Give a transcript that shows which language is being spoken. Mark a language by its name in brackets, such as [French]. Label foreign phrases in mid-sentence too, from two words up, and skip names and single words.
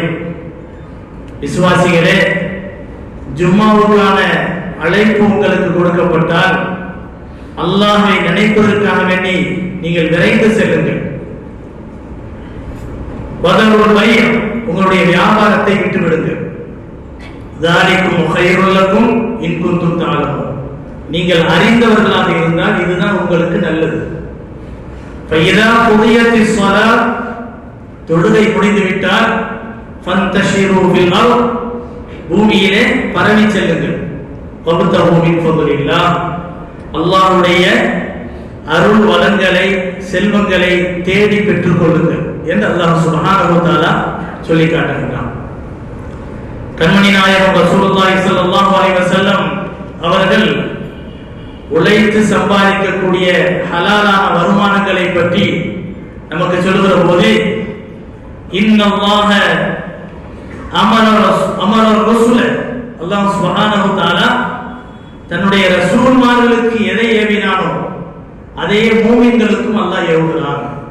[Tamil] விசுவாசிகளே, ஜும்மாவுக்கான அழைப்பு உங்களுக்கு கொடுக்கப்பட்டால் அல்லாஹ்வை நினைப்பதற்காக வேண்டி நீங்கள் விரைந்து செல்லுங்கள். [Arabic] وذروا البيع', உங்களுடைய வியாபாரத்தை விட்டு விடுங்கள். ذَلِكُمْ خَيْرٌ لَكُمْ إِن كُنتُمْ تَعْلَمُونَ, [Tamil] நீங்கள் அறிந்தவர்களாக இருந்தால் இதுதான் உங்களுக்கு நல்லது. [Arabic] فَإِذَا قُضِيَتِ الصَّلَاةُ, [Tamil] தொழுகை முடிந்துவிட்டால் [Arabic] فَانْتَشِرُوا فِي الْأَرْضِ, [Tamil] பூமியிலே பரவி செல்லுங்கள். [Arabic] وَابْتَغُوا مِنْ فَضْلِ اللَّهِ, [Tamil] அல்லாஹ்வுடைய அருள் வளங்களை செல்வங்களை தேடி பெற்றுக் கொள்ளுங்கள் என்று அல்லாஹ் [Arabic] سبحانه وتعالى [Tamil] சொல்லி காட்டுகிறான். கண்மணி நாயகம் ரசூலுல்லாஹி [Arabic] صلى الله عليه وسلم [Tamil] அவர்கள் உழைத்து சம்பாதிக்கக்கூடிய ஹலாலான வருமானங்களை பற்றி நமக்கு சொல்லுகிற போது, [Arabic] إن الله أمر رسول, [Tamil] அல்லாஹ் [Arabic] سبحانه وتعالى [Tamil] தன்னுடைய ரசூல்மார்களுக்கு எதை ஏவினானோ அதே மூமின்களுக்கும் அல்லாஹ் ஏவுகிறான்.